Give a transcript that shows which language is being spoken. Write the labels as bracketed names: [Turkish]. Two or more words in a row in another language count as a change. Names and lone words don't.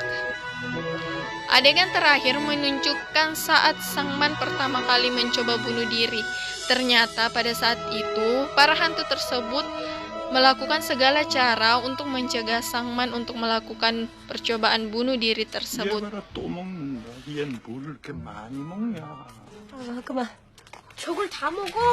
[Indonesian] Adegan terakhir menunjukkan saat Sangman pertama kali mencoba bunuh diri. Ternyata pada saat itu, para hantu tersebut melakukan segala cara untuk mencegah Sangman untuk melakukan percobaan bunuh diri tersebut. [Korean] 얘가 또 먹는다. 얘는 뭘 이렇게 많이 먹냐. 그만. 저걸 다 먹어?